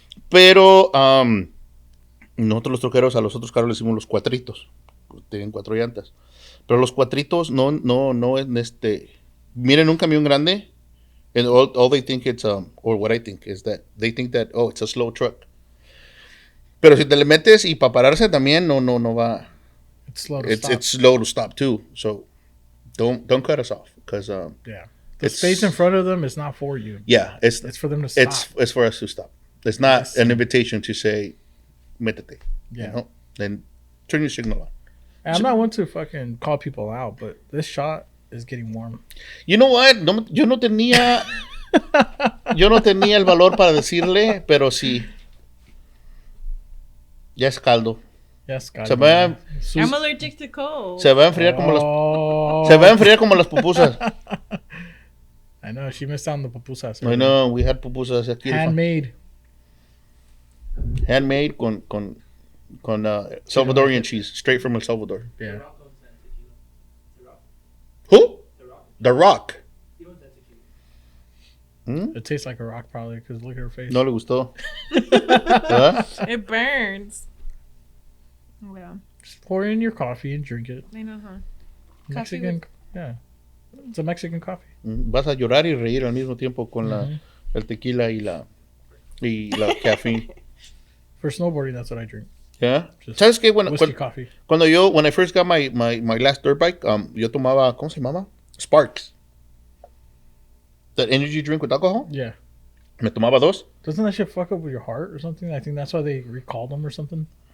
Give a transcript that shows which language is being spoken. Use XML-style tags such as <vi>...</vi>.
<es>Pero nosotros los troqueros a los otros carros le hicimos los cuatritos. Tienen 4 llantas. Pero los cuatritos no miren un camión grande</es> <en>and all they think it's or what I think is that they think that it's a slow truck.</en> <es>Pero si te le metes y para pararse también no va.</es> <en>It's slow to It's stop. it's slow to stop too. So don't cut us off because Yeah. The it's- space in front of them is not for you. yeah, It's for them to stop. it's for us to stop. It's not Yes. an invitation to say</en> <es>métete.</es> <en>Yeah. You know? Then turn your signal on. And I'm not one to fucking call people out, but this shot is getting warm. You know what?</en> <es>Yo no tenía el valor para decirle, pero sí. Ya es caldo.</es> <en>Yes, God.</en> <es>Se va,</es> <en>I'm allergic to cold.</en> <es>se va a enfriar como las Oh. se va a enfriar como las pupusas.</es> <en>I know, she missed out on the pupusas. I know, we had pupusas</en> <es>aquí.</es> <en>Handmade. Handmade con Salvadorian cheese, straight from El Salvador. The Yeah. Rock owns that tequila. The Rock. Who? The Rock. The Rock. He owns that tequila. It tastes like a rock probably because look at her face.</en> <es>No le gustó. ¿Verdad?</es> <en>It burns. Yeah, Just pour in your coffee and drink it. I know, huh? Coffee Mexican, yeah. It's a Mexican coffee.</en> <es>Vas a llorar y reír al mismo tiempo con el tequila y la caffeine.</es> <en>For snowboarding, that's what I drink.</en> <es>¿Ya?</es> <en>Just</en> <es>¿Sabes qué?</es> <en>Whiskey coffee. When I first got my last dirt bike,</en> <es>yo tomaba, ¿cómo se llamaba?</es> <en>Sparks. That energy drink with alcohol. Yeah.</en> <es>Me tomaba 2.</es> <en>Doesn't that shit fuck up with your heart or something? I think that's why they recalled them or something.</en>